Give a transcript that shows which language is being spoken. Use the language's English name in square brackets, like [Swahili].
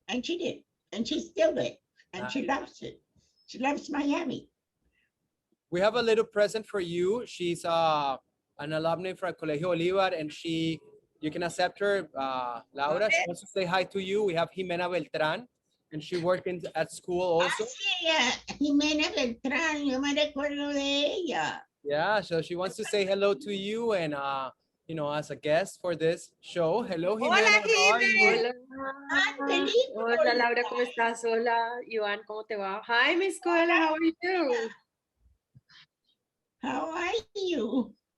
[English] And she did. And she's still there. And she loves it. She loves Miami. we have a little present for you. She's an alumni from Colegio Bolivar, and you can accept her, Laura. She wants to say hi to you. We have Jimena Beltran, and she worked at school also. [Spanish] Jimena Beltrán, yo me recuerdo de ella. [English] Yeah, so she wants to say hello to you and as a guest for this show. Hello, Jimena. How are you? [Spanish] Hola. Hola, Laura, ¿cómo estás? Hola, Iván, ¿cómo te va? [English] Hi, Miss Koele, how are you? How are you?